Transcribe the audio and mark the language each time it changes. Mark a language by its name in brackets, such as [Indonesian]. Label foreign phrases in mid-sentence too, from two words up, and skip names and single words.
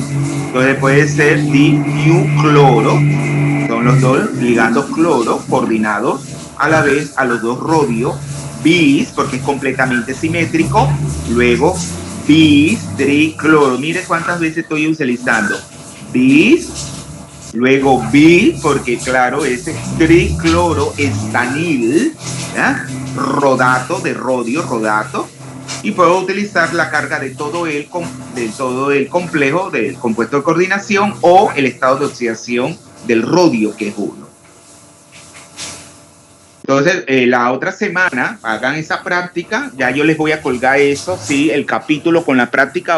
[Spanish] Entonces puede ser di-mu-cloro. Son los dos ligandos cloro coordinados a la vez a los dos rodios. Bis, porque es completamente simétrico. Luego bis tricloro. Mire cuántas veces estoy utilizando. Bis, luego bis, porque claro, ese tricloro estanil, ¿ya?, rodato, de rodio, rodato. Y puedo utilizar la carga de todo el complejo del compuesto de coordinación o el estado de oxidación del rodio, que es 1. Entonces, la otra semana hagan esa práctica. Ya yo les voy a colgar eso, sí, el capítulo con la práctica.